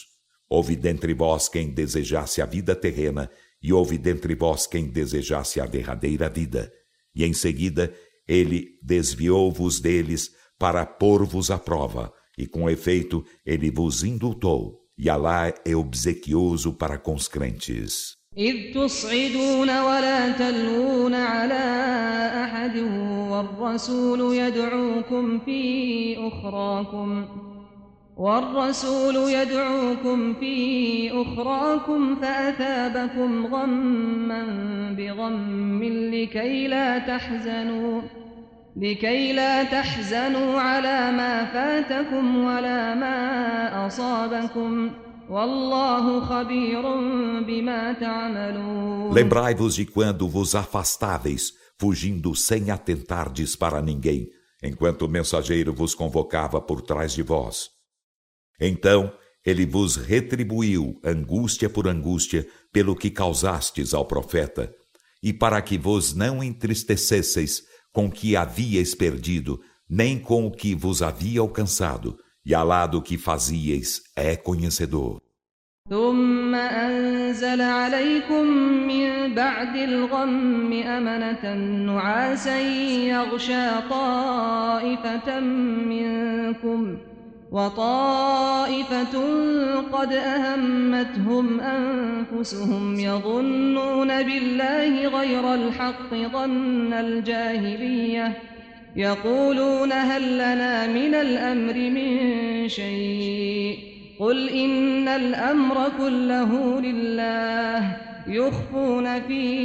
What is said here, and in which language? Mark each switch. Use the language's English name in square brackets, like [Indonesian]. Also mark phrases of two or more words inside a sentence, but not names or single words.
[Portuguese] Houve dentre vós quem desejasse a vida terrena e houve dentre vós quem desejasse a derradeira vida. E em seguida ele desviou-vos deles para pôr-vos à prova, e com efeito ele vos indultou. E Alá é obsequioso para com os crentes. [Arabic] إذ تصعدون ولا تلوون على أحد والرسول يدعوكم في أخراكم فأثابكم غما بغم لكي لا تحزنوا على ما فاتكم ولا ما أصابكم والله خبير بما تعملون. [Portuguese] Lembrai-vos de quando vos afastáveis, fugindo sem atentardes para ninguém, enquanto o mensageiro vos convocava por trás de vós. Então ele vos retribuiu angústia por angústia pelo que causastes ao profeta, e para que vos não entristecesseis com o que havíeis perdido, nem com o que vos havia alcançado, e Alá do que fazieis é conhecedor. [Arabic] ثم أنزل عليكم من بعد الغم أمنة نعاسا يغشى طائفة منكم وطائفة قد أهمتهم أنفسهم يظنون بالله غير الحق ظن الجاهلية يقولون هل لنا من الأمر من شيء قل إن الأمر كله لله يخفون في